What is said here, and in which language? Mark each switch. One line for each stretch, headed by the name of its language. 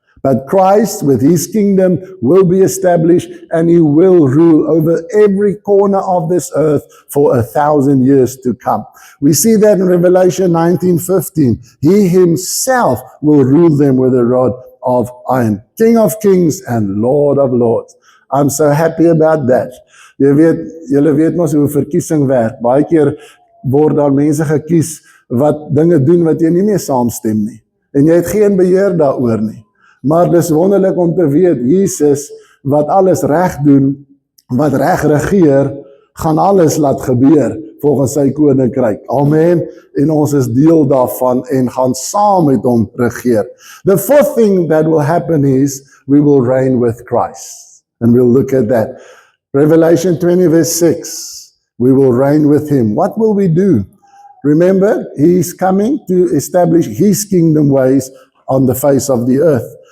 English: But Christ, with his kingdom, will be established, and he will rule over every corner of this earth for 1,000 years to come. We see that in Revelation 19:15. He himself will rule them with a rod of iron. King of kings and Lord of lords. I'm so happy about that.
Afrikaans: Julle weet mos hoe verkiesing werk. Baie keer word daar mense gekies wat dinge doen wat jy nie mee saamstem nie. En jy het geen beheer daaroor nie. Maar dis wonderlik om te weet, Jesus, wat alles reg doen, wat reg regeer, gaan alles laat gebeur volgens sy koninkryk. Amen. En ons is deel daarvan en gaan saam met hom regeer.
English: The fourth thing that will happen is we will reign with Christ. And we'll look at that. Revelation 20 verse 6. We will reign with him. What will we do? Remember, he's coming to establish his kingdom ways on the face of the earth.